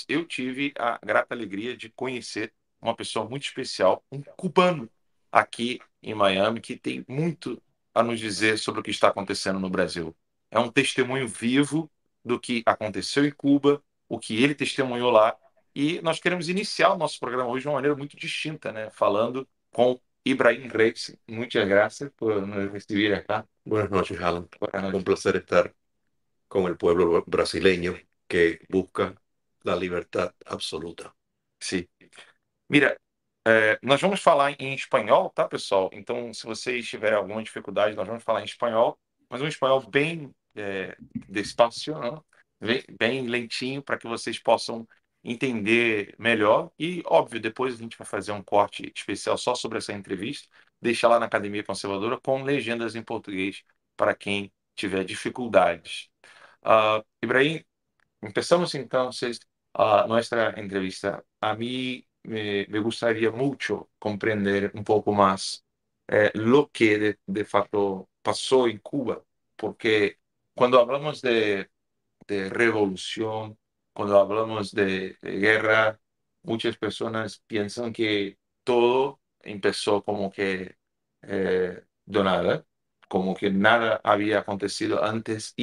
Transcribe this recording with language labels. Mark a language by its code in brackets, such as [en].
[pt] eu tive a grata alegria de conhecer uma pessoa muito especial, um cubano aqui em Miami, que tem muito a nos dizer sobre o que está acontecendo no Brasil. É um testemunho vivo do que aconteceu em Cuba, o que ele testemunhou lá, e nós queremos iniciar o nosso programa hoje de uma maneira muito distinta, né? Falando com Ibrahim Reis. Muitas graças por nos receber acá. [es] Buenas noches, Alan. Buenas noches. placer estar con el pueblo brasileño que busca la libertad absoluta. [pt] Sim. [es] Mira, [pt] nós vamos falar em espanhol, tá, pessoal? Então, se vocês tiverem alguma dificuldade, nós vamos falar em espanhol, mas um espanhol bem despacio, né? Bem lentinho, para que vocês possam entender melhor. E, óbvio, depois a gente vai fazer um corte especial só sobre essa entrevista, deixar lá na Academia Conservadora com legendas em português para quem tiver dificuldades. [es] Ibrahim, empezamos entonces nuestra entrevista. A mí me gustaría mucho comprender un poco más lo que de facto pasó en Cuba, porque cuando hablamos de revolución, cuando hablamos de guerra, muchas personas piensan que todo empezó como que de nada, como que nada había acontecido antes.